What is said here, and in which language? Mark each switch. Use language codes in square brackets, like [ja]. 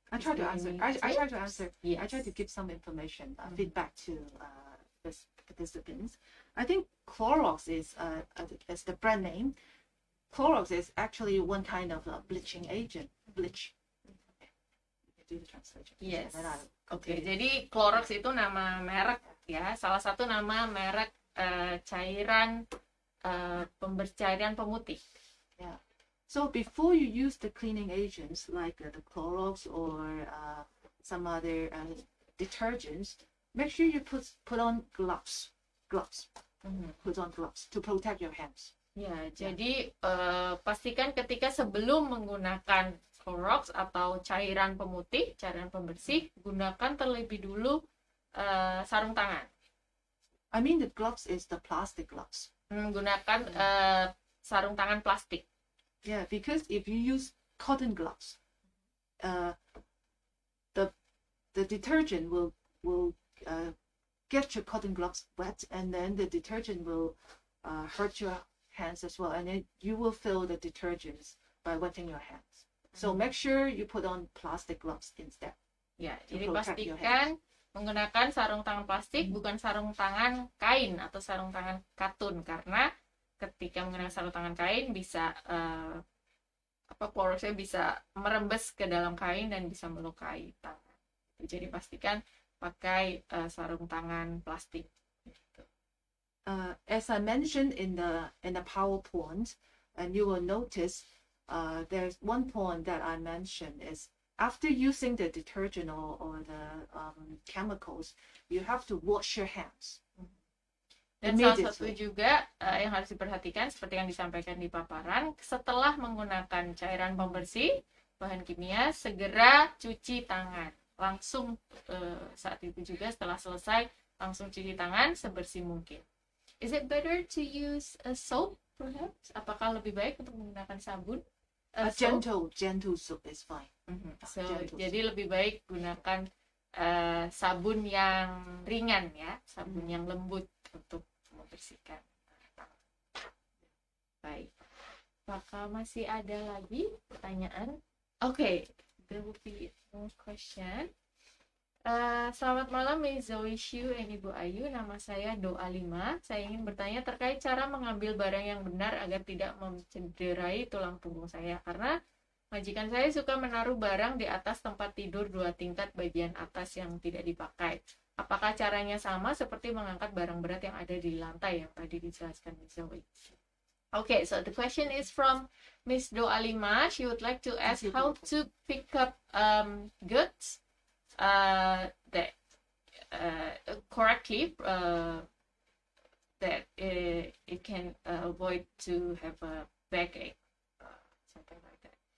[en] I try to answer. I try to answer. Yes. I try to give some information, feedback to the participants. I think Clorox is the brand name. Clorox is actually one kind of bleaching agent. Bleach. Okay. You do the translation. Yes. And then I'll [id] Oke, [en] continue. [id] jadi Clorox itu nama merek ya, salah satu nama merek cairan cairan pemutih. [en] Yeah. So before you use the cleaning agents like the Clorox or some other detergents, make sure you put on gloves. Put on gloves to protect your hands. [id] Ya, jadi pastikan ketika sebelum menggunakan Clorox atau cairan pemutih, cairan pembersih, gunakan terlebih dulu sarung tangan. [en] I mean the gloves is the plastic gloves. [id] Menggunakan sarung tangan plastik. [en] Yeah, because if you use cotton gloves, the detergent will get your cotton gloves wet, and then the detergent will hurt your hands as well, and then you will feel the detergents by wetting your hands. So make sure you put on plastic gloves instead. [id] Ya, [en] To [id] jadi [en] protect your [id] pastikan menggunakan sarung tangan plastik, bukan sarung tangan kain atau sarung tangan katun, karena ketika menggunakan sarung tangan kain bisa Cloroxnya bisa merembes ke dalam kain dan bisa melukai tangan. Jadi pastikan pakai sarung tangan plastik. [en] As I mentioned in the PowerPoint, and you will notice there's one point that I mentioned is after using the detergent or the chemicals, you have to wash your hands. [id] Dan salah satu juga yang harus diperhatikan seperti yang disampaikan di paparan, setelah menggunakan cairan pembersih, bahan kimia, segera cuci tangan. Langsung saat itu juga setelah selesai, langsung cuci tangan sebersih mungkin. [en] Is it better to use a soap perhaps? [id] Apakah lebih baik untuk menggunakan sabun? [en] A gentle soap is fine. [id] So, jadi lebih baik gunakan sabun yang ringan ya, sabun yang lembut untuk membersihkan tangan. Baik. Apakah masih ada lagi pertanyaan? [en] Oke, there will be more question. [id] Selamat malam Ms. Zoe Shu dan Ibu Ayu, nama saya Doa 5. Saya ingin bertanya terkait cara mengambil barang yang benar agar tidak mencederai tulang punggung saya. Karena majikan saya suka menaruh barang di atas tempat tidur 2 tingkat bagian atas yang tidak dipakai. Apakah caranya sama seperti mengangkat barang berat yang ada di lantai yang tadi dijelaskan Ms. Zoe? [en] Okay, so the question is from Ms. Doa 5. She would like to ask how to pick up goods that correctly that it can avoid to have a backache, something like that.